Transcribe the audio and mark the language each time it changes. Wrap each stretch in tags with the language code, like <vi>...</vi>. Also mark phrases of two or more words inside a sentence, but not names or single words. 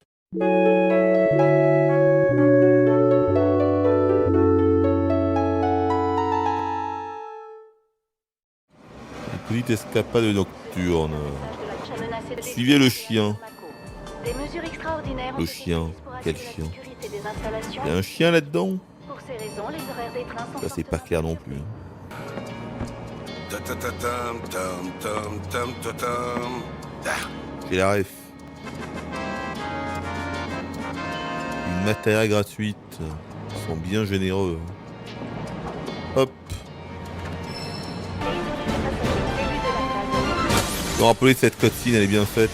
<fr>Une petite escapade nocturne. Menacé de Suivez le chien. Des mesures extraordinaires ont Le été chien. prises pour Quel assurer chien? la sécurité des installations. Il y a un chien là-dedans? Pour ces raisons, les horaires des trains sont Ça c'est pas fortement clair non plus. Ta-ta-ta-tam, tam, tam, tam, ta-tam. Ah, J'ai la ref. Une matérielle gratuite. Ils sont bien généreux. Hop. Je me rappelais de cette cutscene, elle est bien faite.</fr>